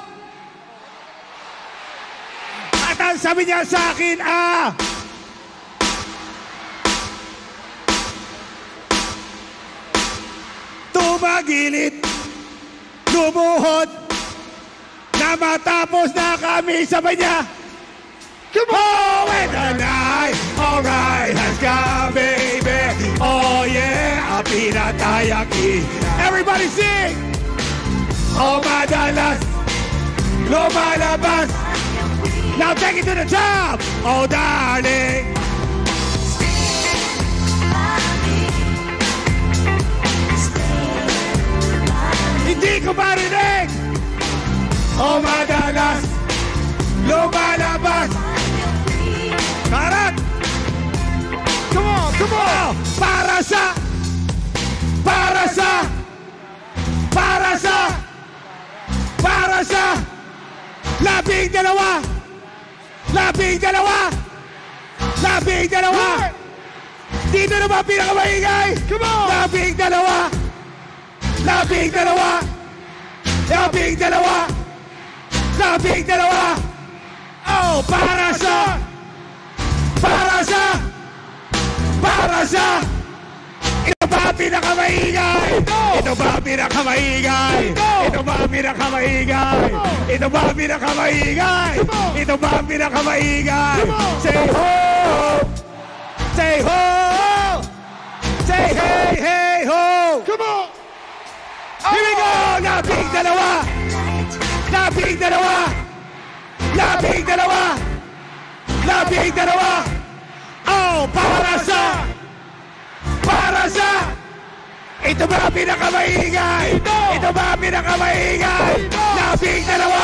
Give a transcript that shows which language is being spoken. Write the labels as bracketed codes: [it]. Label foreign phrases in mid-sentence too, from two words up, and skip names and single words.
[tl] At ang sabi niya sa akin, tumagilid, lumuhod, na matapos na kami, sabi niya, [en] oh, when the night, alright, has come, baby. Oh, yeah, pinatayaki. Everybody sing! [tl] Oh, madalas, lumalabas. [en] Now take it to the top. Oh, darling. [tl] Hindi ko marinig. Oh, madalas, lumalabas. Karat! [en] Come on, come on! [tl] Para sa labing dalawa! Dito na ba pinakamaingay? [en] Come on! [tl] Labing dalawa! Oh, para sa ito ba pinakamaingay? Ito ba pinakamaingay? Ito ba pinakamaingay? Ito ba pinakamaingay? Ito ba pinakamaingay? [en] Say ho! Say ho! Say hey, hey, ho! Come on! Here we go! [tl] Labing dalawa! Labing dalawa! Labing dalawa! Labing dalawa! Oh, para sa ito ba pinakamaingay? Ito ba pinakamaingay? Labing dalawa!